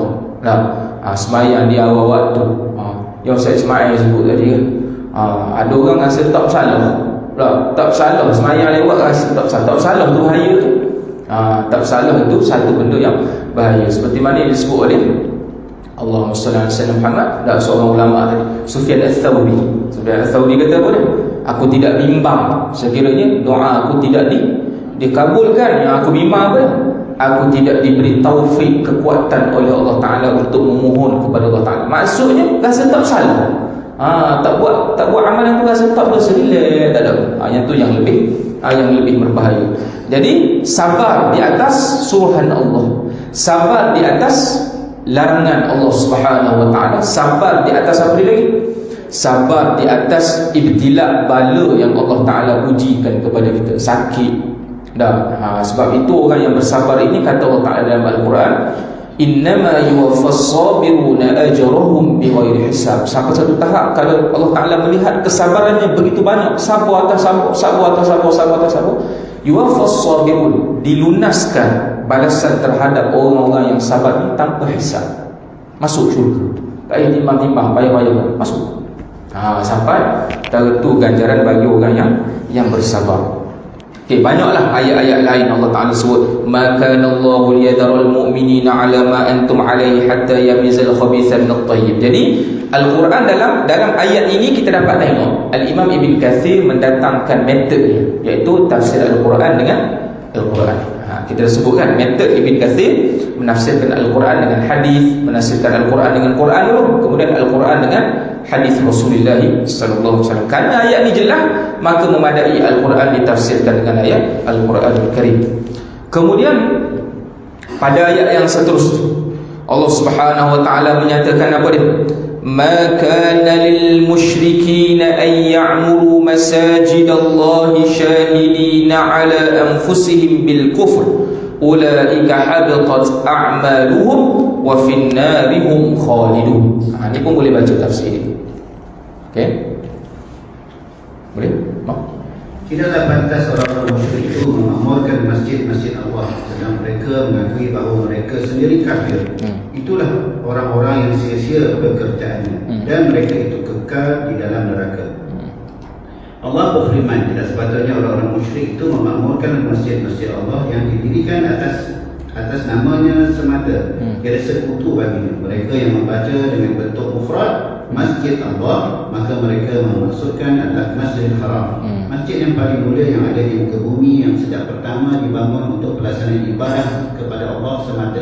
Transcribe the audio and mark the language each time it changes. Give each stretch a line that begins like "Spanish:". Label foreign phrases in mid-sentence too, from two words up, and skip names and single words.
Malay: Sembahyang di awal waktu, yang Ustaz Ismail sebut tadi kan. Ada orang rasa tak salah. Tak salah sembahyang lewat rasa tak salah tu bahaya tu. Tak salah itu satu benda yang bahaya. Seperti mana yang disebut oleh
Arabic: اللهم صل على سيدنا محمد,
Malay: dan seorang ulama tadi, Sufyan Ats-Tsauri. Sufyan Ats-Tsauri kata apa dia? Aku tidak bimbang sekiranya doa aku tidak dikabulkan. Yang aku bimbang apa? Aku tidak diberi taufik, kekuatan oleh Allah Ta'ala untuk memohon kepada Allah Ta'ala. Maksudnya rasa tak salah. Tak buat amalan tu rasa tak berserilek, tak ada. Yang tu yang lebih berbahaya. Jadi sabar di atas suruhan Allah, sabar di atas larangan Allah
Arabic: سبحانه وتعالى,
Malay: sabar di atas apa lagi? Sabar di atas ibtila, bala yang Allah Ta'ala ujikan kepada kita, sakit. Sebab itu orang yang bersabar ini, kata Allah Ta'ala dalam Al-Quran,
Arabic: إنما يوفى الصابرون أجرهم بغير حساب.
Malay: Sampai satu tahap kalau Allah Ta'ala melihat kesabarannya begitu banyak, sabar atas sabar,
Arabic: يوفى الصابرون,
Malay: dilunaskan balasan terhadap orang-orang yang sabar ini tanpa hisab, masuk syurga. Tak payah timbang-timbang, payah-payah, masuk. Sampai tentu ganjaran bagi orang yang bersabar. Banyaklah ayat-ayat lain Allah Ta'ala sebut,
Arabic: ما كان الله ليذر المؤمنين على ما أنتم عليه حتى يميز الخبيث من الطيب.
Malay: Jadi Al-Quran dalam ayat ini kita dapat tengok Al-Imam Ibn Kathir mendatangkan metodnya, iaitu tafsir Al-Quran dengan Al-Quran. Kita dah sebutkan metod Ibn Kathir menafsirkan Al-Quran dengan hadis, menafsirkan Al-Quran dengan Quran dulu, kemudian Al-Quran dengan hadis Rasulullah
Arabic: صلى الله عليه وسلم.
Malay: Kerana ayat ni jelas, maka memadai Al-Quran ditafsirkan dengan ayat
Arabic: القرآن الكريم.
Malay: Kemudian pada ayat yang seterusnya Allah
Arabic: سبحانه وتعالى
Malay: menyatakan apa dia?
Arabic: ما كان للمشركين أن يعمروا مساجد الله شاهدين على أنفسهم بالكفر أولئك حبطت أعمالهم وفي النار هم خالدون.
Malay: Ini pun boleh baca tafsir ini. Okey? Boleh? Tidaklah pantas orang-orang musyrik itu memakmurkan masjid-masjid Allah sedang mereka mengakui bahawa mereka sendiri kafir. Itulah orang-orang yang sia-sia pekerjaannya dan mereka itu kekal di dalam neraka. Allah berfirman, tidak sepatutnya orang-orang musyrik itu memakmurkan masjid-masjid Allah yang didirikan atas namanya semata. Tiada sekutu baginya. Mereka yang membaca dengan bentuk mufrad Masjid Allah, maka mereka memaksudkan adalah Masjidil Haram, masjid yang paling mulia yang ada di muka bumi, yang sejak pertama dibangun untuk pelaksanaan ibadah kepada Allah semata.